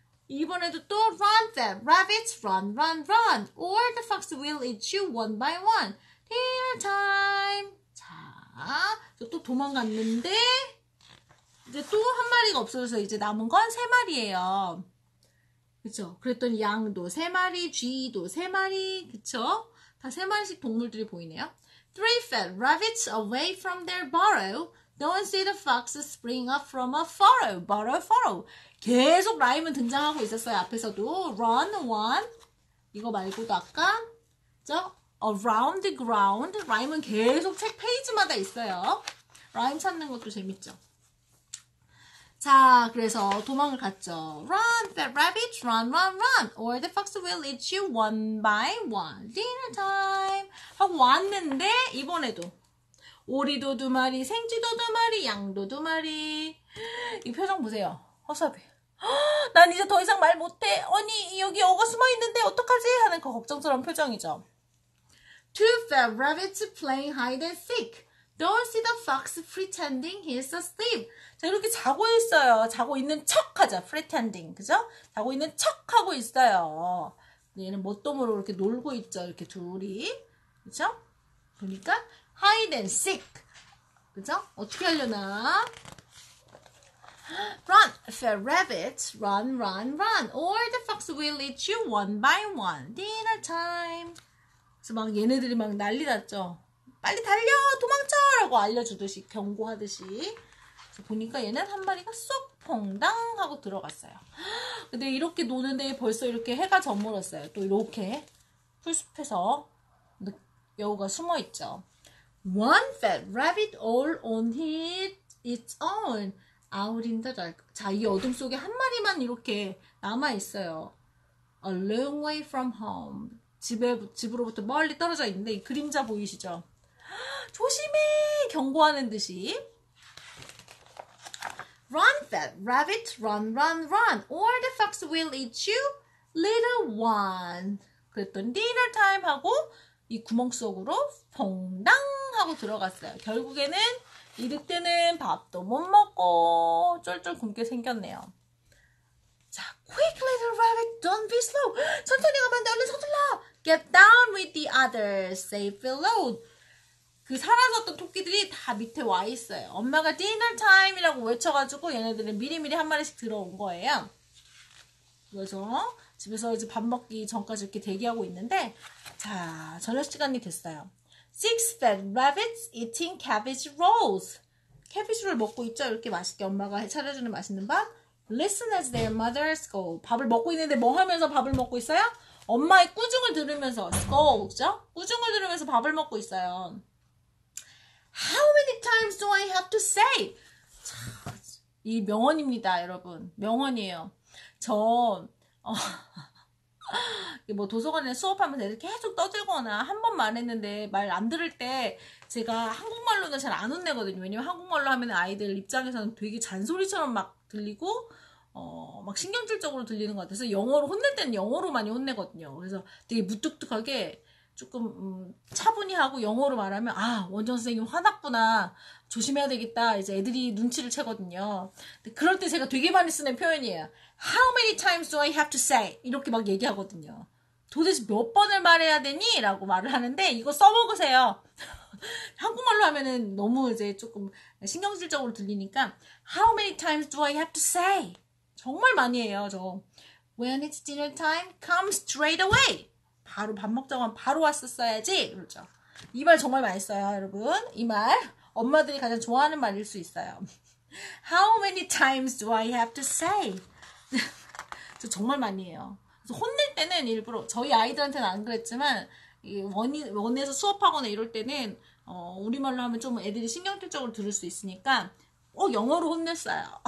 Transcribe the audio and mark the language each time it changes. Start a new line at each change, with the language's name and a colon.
Korean: 이번에도 또
English: run, fat rabbits, run, run, run. Or the fox will eat you one by one. Dinner time.
Korean: 자, 또 도망갔는데 이제 또 한 마리가 없어져서 이제 남은 건 3마리예요. 그쵸? 그랬더니 양도 3마리, 쥐도 3마리, 그쵸? 다 3마리씩 동물들이 보이네요.
English: 3 fat rabbits away from their burrow. Don't see the fox spring up from a furrow. burrow, furrow.
Korean: 계속 라임은 등장하고 있었어요. 앞에서도
English: run, one.
Korean: 이거 말고도 아까 그죠?
English: around the ground.
Korean: 라임은 계속 책 페이지마다 있어요. 라임 찾는 것도 재밌죠. 자, 그래서 도망을 갔죠.
English: Run, fat rabbit, run, run, run. Or the fox will eat you one by one. Dinner time.
Korean: 하고 왔는데 이번에도 오리도 2마리, 생쥐도 2마리, 양도 2마리. 이 표정 보세요. 허수아비. 난 이제 더 이상 말 못해. 아니 여기 어가 숨어있는데 어떡하지? 하는 그 걱정스러운 표정이죠.
English: 2 fat rabbits playing hide and seek. Don't see the fox pretending he's asleep.
Korean: 자, 이렇게 자고 있어요. 자고 있는 척 하죠. pretending. 그죠? 자고 있는 척 하고 있어요. 얘는 멋도모로 이렇게 놀고 있죠. 이렇게 둘이. 그죠? 보니까
English: hide and seek.
Korean: 그죠? 어떻게 하려나?
English: Run, fat rabbit, run, run, run. Or the fox will eat you one by one. Dinner time.
Korean: 그래서 막 얘네들이 막 난리 났죠. 빨리 달려! 도망쳐! 라고 알려주듯이, 경고하듯이. 그래서 보니까 얘는 한 마리가 쏙 퐁당 하고 들어갔어요. 근데 이렇게 노는데 벌써 이렇게 해가 저물었어요. 또 이렇게 풀숲에서 여우가 숨어 있죠.
English: One fat rabbit all on its own. Out in the dark.
Korean: 자, 이 어둠 속에 한 마리만 이렇게 남아 있어요.
English: A long way from home.
Korean: 집으로부터 멀리 떨어져 있는데 이 그림자 보이시죠? 조심해! 경고하는 듯이.
English: Run, fat rabbit, run, run, run, or the fox will eat you, little one.
Korean: 그랬더니
English: dinner time
Korean: 하고 이 구멍 속으로 퐁당 하고 들어갔어요. 결국에는 이 늑대는 밥도 못 먹고 쫄쫄 굶게 생겼네요. 자,
English: quick little rabbit, don't be slow.
Korean: 천천히 가면 안 돼, 얼른 서둘러.
English: Get down with the others, safe below.
Korean: 그 사라졌던 토끼들이 다 밑에 와 있어요. 엄마가
English: dinner time
Korean: 이라고 외쳐가지고 얘네들은 미리미리 한 마리씩 들어온 거예요. 그래서 집에서 이제 밥 먹기 전까지 이렇게 대기하고 있는데, 자, 저녁 시간이 됐어요.
English: Six fat rabbits eating cabbage rolls.
Korean: 캐비지를 먹고 있죠. 이렇게 맛있게 엄마가 차려주는 맛있는 밥.
English: Listen as their mother scold.
Korean: 밥을 먹고 있는데 뭐 하면서 밥을 먹고 있어요? 엄마의 꾸중을 들으면서 scold죠? 꾸중을 들으면서 밥을 먹고 있어요.
English: How many times do I have to say?
Korean: 자, 이 명언입니다, 여러분. 명언이에요. 뭐 도서관에 수업하면서 애들 계속 떠들거나 한 번 말했는데 말 안 들을 때 제가 한국말로는 잘 안 혼내거든요. 왜냐면 한국말로 하면 아이들 입장에서는 되게 잔소리처럼 막 들리고 막 신경질적으로 들리는 것 같아서 영어로 혼낼 때는 영어로 많이 혼내거든요. 그래서 되게 무뚝뚝하게 조금 차분히 하고 영어로 말하면 아, 원장 선생님 화났구나, 조심해야 되겠다, 이제 애들이 눈치를 채거든요. 근데 그럴 때 제가 되게 많이 쓰는 표현이에요.
English: How many times do I have to say?
Korean: 이렇게 막 얘기하거든요. 도대체 몇 번을 말해야 되니? 라고 말을 하는데 이거 써먹으세요. 한국말로 하면은 너무 이제 조금 신경질적으로 들리니까
English: How many times do I have to say?
Korean: 정말 많이 해요, 저.
English: When it's dinner time, come straight away.
Korean: 바로 밥 먹자고 하면 바로 왔었어야지. 그러죠. 이 말 정말 많이 써요, 여러분. 이 말 엄마들이 가장 좋아하는 말일 수 있어요.
English: How many times do I have to say?
Korean: 저 정말 많이 해요. 그래서 혼낼 때는 일부러 저희 아이들한테는 안 그랬지만 원에서 수업하거나 이럴 때는 우리말로 하면 좀 애들이 신경질적으로 들을 수 있으니까 영어로 혼냈어요.